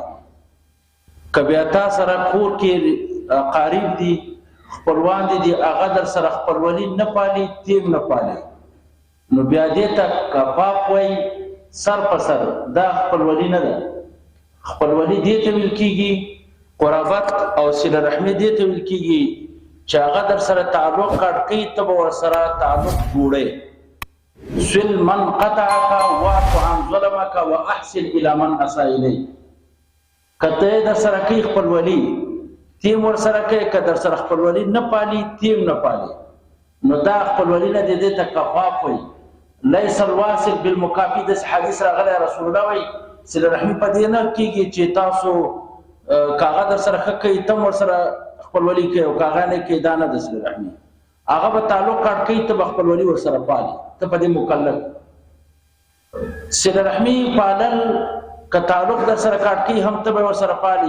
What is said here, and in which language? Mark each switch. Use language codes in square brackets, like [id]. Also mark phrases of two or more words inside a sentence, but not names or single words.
[ps] که بیا تا سره کور کې قریب دي خپلوان دي هغه در سره خپلولي نه پالي تیم نه پالي، نو بیا دې ته کفاف وایي سر په سر. دا خپلولي نه ده. خپلولي دې ته ویل کېږي، قرابت او صله رحمي دې ته ویل کېږي چې هغه در سره تعلق کاټ کوي، ته به ورسره تعلق جوړئ. [ar] صل من قطعك واعف عن ظلمك واحسن الى من اساء اليك. [ps] کته در سره کوي خپلولي تیم ورسره کوي، که در سره خپلولي نه پالي تیم نه پالي، نو دا خپلولي نه دې ته کفاف وایي. [ar] ليس الواصل بالمكافئ. [ps] د حدیث راغلی رسول الله وایي صله رحمي په دې نه کېږي چې تاسو کاغه در سره ښه کوي تم ورسره خپلولي کوي، او کاغه نه کوي، دا نه د صله رحمي. هغه به تعلق کاټ کوي، ته به خپلولي ورسره پالي، ته په دې مکلف. صله رحمي پالل که تعلق در سره کاټ کوي هم ته به ورسره پالي.